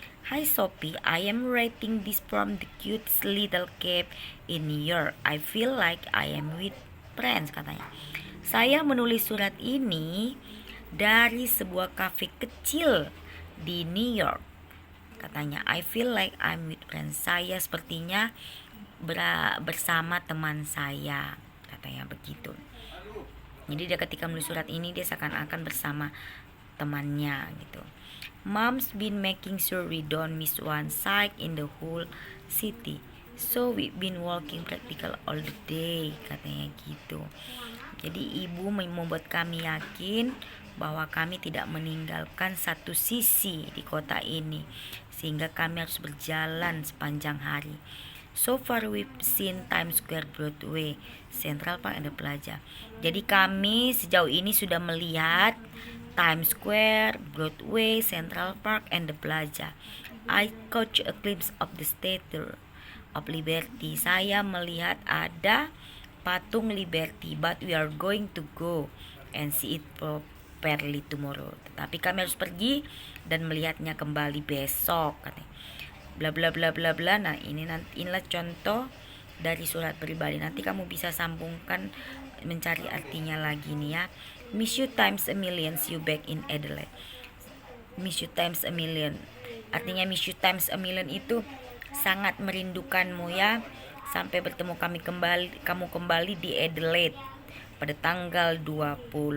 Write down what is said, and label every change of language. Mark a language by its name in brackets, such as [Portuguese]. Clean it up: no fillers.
[English] Hi Sophie, I am writing this from the cute little cafe in New York. I feel like I am with friends, [Indonesian] katanya. Saya menulis surat ini dari sebuah kafe kecil di New York, katanya. [English] I feel like I'm with friends. [Indonesian] Saya sepertinya bersama teman saya, katanya begitu. Jadi dia ketika menulis surat ini dia seakan-akan bersama temannya gitu. [English] Mom's been making sure we don't miss one sight in the whole city. So we've been working practical all the day, [Indonesian] katanya gitu. Jadi ibu membuat kami yakin bahwa kami tidak meninggalkan satu sisi di kota ini, sehingga kami harus berjalan sepanjang hari. [English] So far we've seen Times Square, Broadway, Central Park, and the Plaza. [Indonesian] Jadi kami sejauh ini sudah melihat Times Square, Broadway, Central Park, [English] and the Plaza. I caught a glimpse of the Statue of Liberty. [Indonesian] Saya melihat ada patung Liberty, [English] but we are going to go and see it properly tomorrow. [Indonesian] Tetapi kami harus pergi dan melihatnya kembali besok, katanya. Bla bla bla bla bla. Nah, inilah contoh dari surat pribadi. Nanti kamu bisa sambungkan, mencari artinya lagi nih ya. [English] Miss you times a million, see you back in Adelaide. Miss you times a million. [Indonesian] Artinya [English] miss you times a million [Indonesian] itu sangat merindukanmu ya. Sampai bertemu kamu kembali di Adelaide pada tanggal 20.